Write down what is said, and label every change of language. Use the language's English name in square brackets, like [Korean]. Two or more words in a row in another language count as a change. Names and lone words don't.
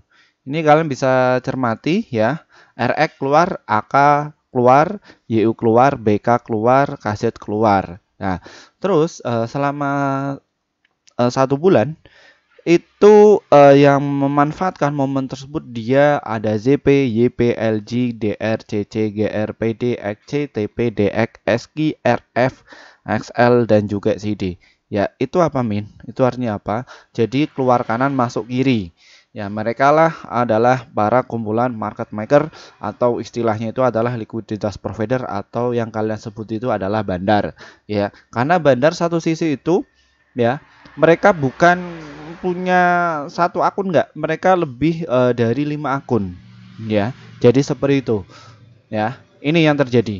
[Indonesian] Ini kalian bisa cermati ya. RX keluar, AK keluar, YU keluar, BK keluar, KZ keluar. Nah, terus selama 1 bulan itu yang memanfaatkan momen tersebut dia ada ZP, YP, LG, DR, CC, GR, PD, XC, TP, DX, SQ, RF, XL dan juga CD. Ya, itu apa Min? Itu artinya apa? Jadi keluar kanan masuk kiri. Ya, mereka lah adalah para kumpulan [English] market maker [Indonesian] atau istilahnya itu adalah likuiditas provider atau yang kalian sebut itu adalah bandar. Ya, karena bandar satu sisi itu ya mereka bukan punya satu akun nggak, mereka lebih dari 5 akun ya, jadi seperti itu ya, ini yang terjadi.